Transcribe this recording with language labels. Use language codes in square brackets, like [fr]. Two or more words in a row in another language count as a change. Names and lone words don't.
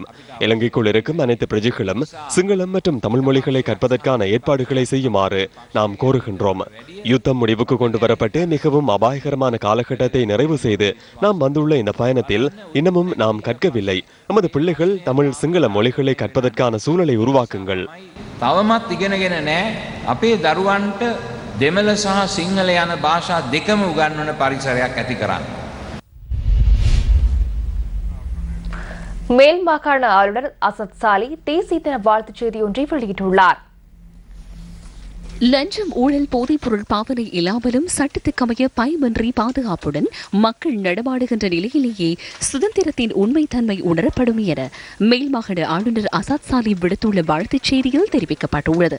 [ta] இலங்கைக்குள் இருக்கும் அனைத்து பிரஜைகளும் சிங்களம் மற்றும் தமிழ் மொழிகளை கற்பதற்கான ஏற்பாடுகளை செய்யுமாறு நாம் கோருகின்றோம். யுத்தம் முடிவுக்கு கொண்டு வரப்பட்டு மிகவும் அபாயகரமான காலகட்டத்தை நிறைவு செய்து நாம் வந்துள்ள இந்த பயணத்தில் இன்னமும் நாம் கற்கவில்லை. நமது பிள்ளைகள் தமிழ் சிங்கள மொழிகளை கற்பதற்கான சூழலை உருவாக்குங்கள். [si] තවමත් ඉගෙනගෙන නැහැ. අපේ දරුවන්ට දෙමළ සහ සිංහල යන භාෂා දෙකම උගන්වන පරිසරයක් ඇති කරන්න. [ta] மேல் மாகாண ஆளுநர் அசத் சாலி தேசிய தின வாழ்த்துச் செய்தி ஒன்றை வெளியிட்டுள்ளார். லஞ்சம், ஊழல், போதைப்பொருள் பாவனை இல்லாமலும் சட்டத்துக்கமைய பயமின்றி பாதுகாப்புடன் மக்கள் நடமாடுகின்ற நிலையிலேயே சுதந்திரத்தின் உண்மைத்தன்மை உணரப்படும் என மேல் மாகாண ஆளுநர் அசாத் சாலி விடுத்துள்ள வாழ்த்துச் செய்தியில் தெரிவிக்கப்பட்டுள்ளது.